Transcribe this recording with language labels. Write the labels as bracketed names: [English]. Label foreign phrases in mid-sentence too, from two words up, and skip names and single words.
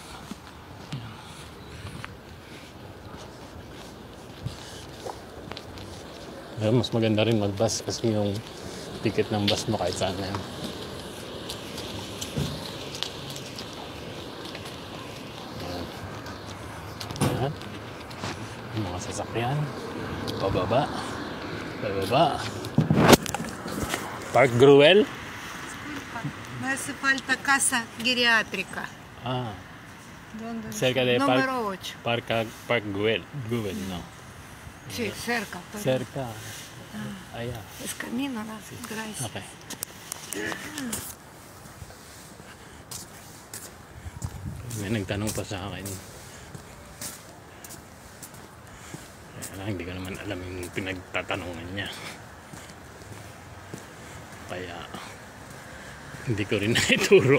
[Filipino] Pero mas maganda rin mag-bus kasi yung ticket ng bus mo kahit saan na yan. Yan. Yung mga sasakyan. Pababa. Park Gruel? [Spanish] Me hace falta casa geriátrica. ¿Dónde? Cerca de Número 8. Park Gruel, no. Sí, cerca. Pero Cerca. Allá. es camino, ¿no? Gracias. [Filipino] Okay. May nagtanong pa sa akin. Kaya lang, hindi ko naman alam yung pinagtatanungan niya. Kaya hindi ko rin naituro.